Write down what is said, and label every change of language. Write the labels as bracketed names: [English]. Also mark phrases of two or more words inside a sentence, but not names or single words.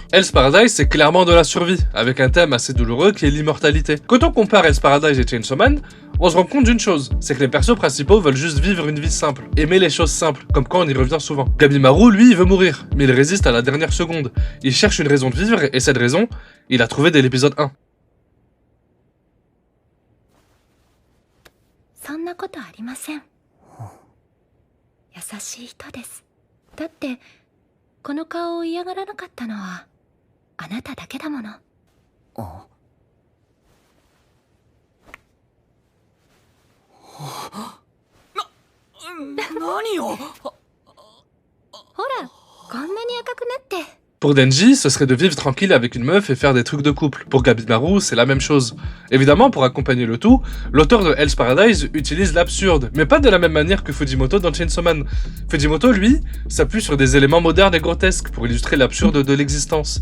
[French] Hell's Paradise c'est clairement de la survie, avec un thème assez douloureux qui est l'immortalité. Quand on compare Hell's Paradise et Chainsaw Man, on se rend compte d'une chose, c'est que les persos principaux veulent juste vivre une vie simple, aimer les choses simples, comme quand on y revient souvent. Gabimaru, lui, il veut mourir, mais il résiste à la dernière seconde. Il cherche une raison de vivre, et cette raison, il a trouvé dès l'épisode 1. [Japanese] そんなことありません。優しい人です。だってこの顔を嫌がらなかったのはあなただけだもの。何を。ほら、こんなに赤くなって。 [French] Pour Denji, ce serait de vivre tranquille avec une meuf et faire des trucs de couple. Pour Gabimaru, c'est la même chose. Évidemment, pour accompagner le tout, l'auteur de Hell's Paradise utilise l'absurde, mais pas de la même manière que Fujimoto dans Chainsaw Man. Fujimoto, lui, s'appuie sur des éléments modernes et grotesques pour illustrer l'absurde de l'existence.